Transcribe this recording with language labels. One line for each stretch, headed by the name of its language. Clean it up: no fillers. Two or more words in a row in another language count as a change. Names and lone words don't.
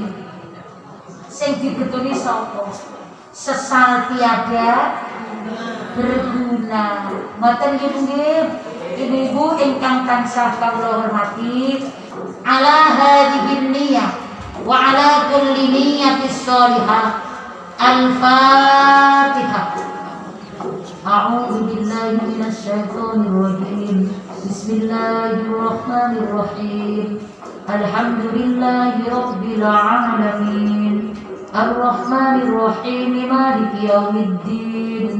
Javanese: Sing digetoni sapa?
Indonesian: Sesal tiada berguna.
Javanese: Mboten nggih, ibu-ibu ingkang tansah kawula hormati,
Arabic: على هذه النية وعلى كل نية صالحة. Al-Fatihah. أعوذ بالله من الشيطان الرجيم. بسم الله الرحمن الرحيم. الحمد لله رب العالمين. الرحمن الرحيم. مالك يوم الدين.